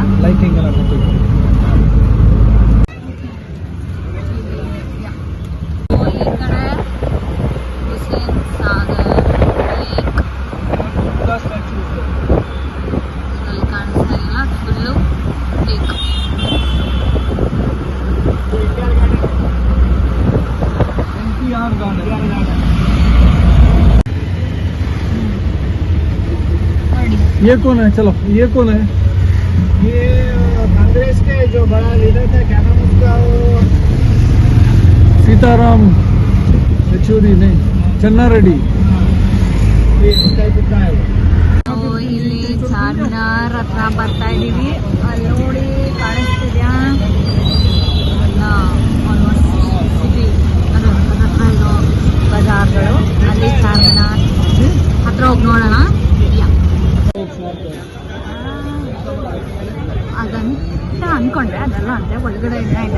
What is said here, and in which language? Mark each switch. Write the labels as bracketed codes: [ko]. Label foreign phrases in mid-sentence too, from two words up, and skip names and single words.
[kn] ಲೈಟಿಂಗ್ ಎಲ್ಲ ಕೊಟ್ಟಿದ್ದು. ಈ ಕಡೆ ಹುಸೇನ್ ಸಾಗರ್ ಲೇಕ್ ಅಲ್ಲಿ ಕಾಣಿಸ್ತಾ ಇಲ್ಲ, ಫುಲ್ಲು ಲೇಕ್. [hi] ये कौन है? चलो, ये कौन है? ये कांग्रेस के जो बड़ा लीडर था, क्या नाम उसका, वो सीताराम येचूरी नहीं, चन्ना रेड्डी. ये उसका ही पुत्र है वो. [kn] ನಾವು ಇಲ್ಲಿ ಚಾರ್ಮಿನಾರ್ ಹತ್ರ ಬರ್ತಾ ಇದ್ದೀವಿ. ಅಲ್ಲಿ ನೋಡಿ ಕಾಣಿಸ್ತಿದ್ಯಾ ಎಲ್ಲ [en] almost city [kn] ಅದು ಹತ್ರ ಇರೋ ಬಜಾರ್ಗಳು. ಅಲ್ಲಿ ಚಾರ್ಮಿನಾರ್ ಹತ್ರ ಹೋಗಿ ನೋಡೋಣ. ಅದಂತ ಅಂದ್ಕೊಂಡೆ, ಅದೆಲ್ಲ ಅಂತೆ ಒಳಗಡೆ ಇನ್ನೂ ಇದೆ.